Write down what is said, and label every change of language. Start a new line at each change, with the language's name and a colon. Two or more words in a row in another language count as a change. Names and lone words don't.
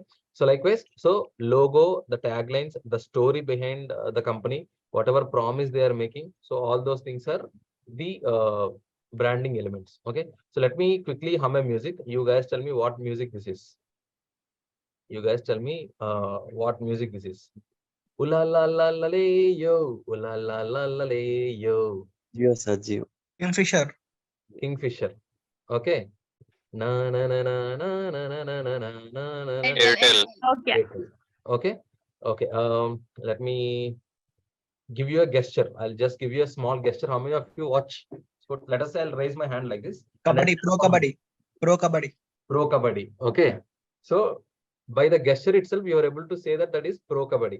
English: So likewise, so logo, the taglines, the story behind the company, whatever promise they are making. So all those things are the branding elements. Okay. So let me quickly hum a music. You guys tell me what music this is. You guys tell me what music this is. Ula la la la le yo. Ula la la la le yo. Yes, Ajio. Kingfisher. Kingfisher. Okay. Na na na na na na na na na na na. Airtel. Okay. Okay. Okay. Let me give you a gesture. I'll just give you a small gesture. How many of you watch? So let us say I'll raise my hand like this. Kabaddi, pro kabaddi. Pro kabaddi. Pro kabaddi. Okay. So by the gesture itself, you are able to say that is pro kabaddi.